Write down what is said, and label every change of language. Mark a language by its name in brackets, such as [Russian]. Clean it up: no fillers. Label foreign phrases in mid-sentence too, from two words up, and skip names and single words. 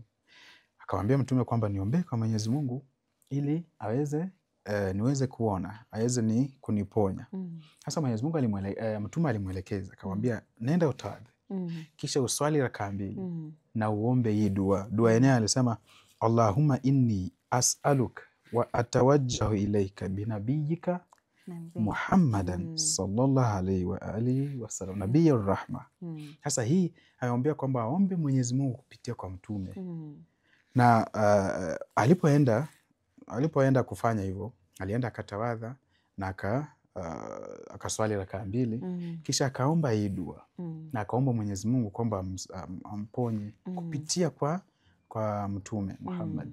[Swahili] Akamwambia Mtume kwamba niombee kwa Mwenyezi Mungu ili aweze niweze kuona, aweze ni kuniponya. Sasa Mwenyezi Mungu Mtume alimwelekeza akamwambia nenda utawadhe. Kisha uswali rakaa 2 na uombe hii dua. Dua yenyewe alisema [Arabic] اللهم إني أسألك وأتوجه إليك بنبيك محمد صلى الله عليه وآله وسلم نبي الرحمة. [Swahili] Sasa hii aiombea kwamba aombe Mwenyezi Mungu kupitia kwa Mtume. Na alipoenda kufanya hivyo, alienda akatawadha na akaswali rakaa 2 kisha akaomba hii dua na akaomba Mwenyezi Mungu kwamba amponye kupitia kwa Mtume Muhammad.